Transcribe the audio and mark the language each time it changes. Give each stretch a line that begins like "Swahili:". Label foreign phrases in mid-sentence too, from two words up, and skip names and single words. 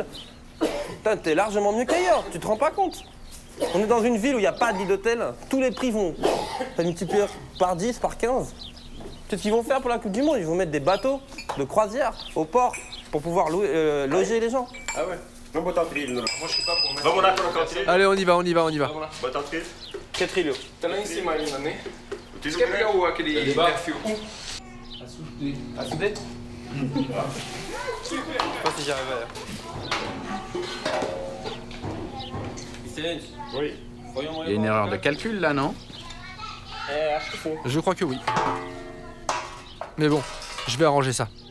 French: Putain, t'es largement mieux qu'ailleurs, tu te rends pas compte. On est dans une ville où il n'y a pas de lit d'hôtel, tous les prix vont... T'as multiplié par 10, par 15. C'est ce qu'ils vont faire pour la Coupe du Monde, ils vont mettre des bateaux de croisière au port pour pouvoir loger les gens. Ah ouais.
Portuguese: Vamos botar o trilho.
French: Moi, je sais pas pour mettre...
Portuguese: Vamos lá colocar o trilho.
French: Allez, on y va, on y va, on y va.
Portuguese: Vamos lá. Botar o trilho. Que trilho? Tá lá em cima ainda, né? O trilho Você quer pegar aquele perfil?
French: À souder? Je sais pas si j'y arrive. Oui. Il y a une erreur de calcul là, non? Je crois que oui. Mais bon, je vais arranger ça.